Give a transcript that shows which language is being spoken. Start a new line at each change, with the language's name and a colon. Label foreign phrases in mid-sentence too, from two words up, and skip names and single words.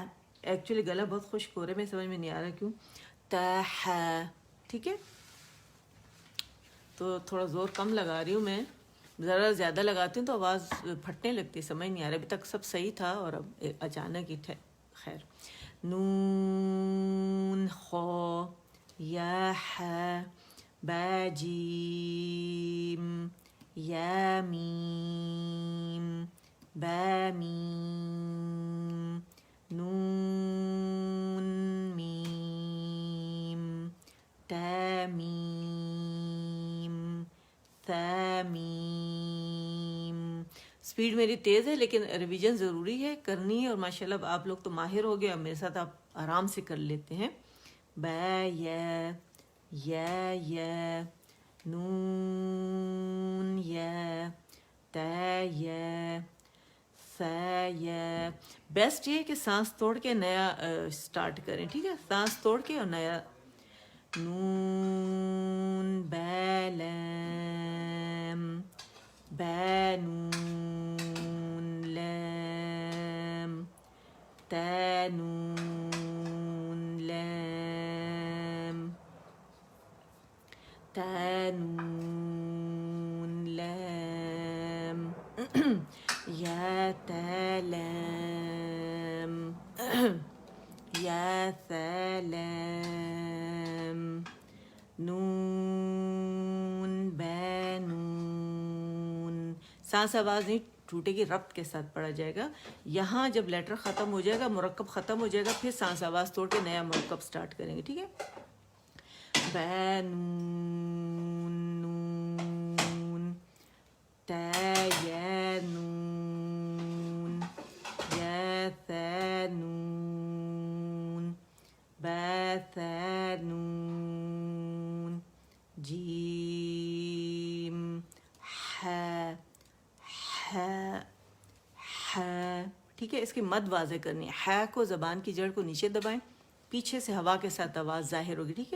Urdu: ایکچولی گلا بہت خشک ہو رہا ہے، میں سمجھ میں نہیں آ رہا کیوں. تا حا، ٹھیک ہے، تو تھوڑا زور کم لگا رہی ہوں میں. ذرا زیادہ لگاتی ہوں تو آواز پھٹنے لگتی ہے، سمجھ نہیں آ رہا. ابھی تک سب صحیح تھا اور اب اچانک ہی خیر.
Arabic: نون خا یا ح با جیم یا میم با میم نون میم تا میم ثا میم.
Urdu: اسپیڈ میری تیز ہے لیکن ریویژن ضروری ہے، کرنی ہے، اور ماشاءاللہ اب آپ لوگ تو ماہر ہو گئے، اب میرے ساتھ آپ آرام سے کر لیتے ہیں.
Arabic: با یا نون یا تا یا ثا یا.
Urdu: بیسٹ یہ کہ سانس توڑ کے نیا سٹارٹ کریں، ٹھیک ہے، سانس توڑ کے اور نیا.
Arabic: نون با لام با نون لام تا نون لام تا نون لام یا تا لام یا ثا لام نون با نون.
Urdu: سانس آواز نہیں ٹوٹے گی، ربط کے ساتھ پڑھا جائے گا. یہاں جب لیٹر ختم ہو جائے گا، مرکب ختم ہو جائے گا، پھر سانس آواز توڑ کے نیا مرکب سٹارٹ کریں گے، ٹھیک ہے.
Arabic: با نون نون تا یا نون یا ثا نون با ثا نون جیم ح ح ح.
Urdu: ٹھیک ہے، اس کی مد واضح کرنی ہے. ح کو زبان کی جڑ کو نیچے دبائیں، پیچھے سے ہوا کے ساتھ آواز ظاہر ہوگی، ٹھیک ہے.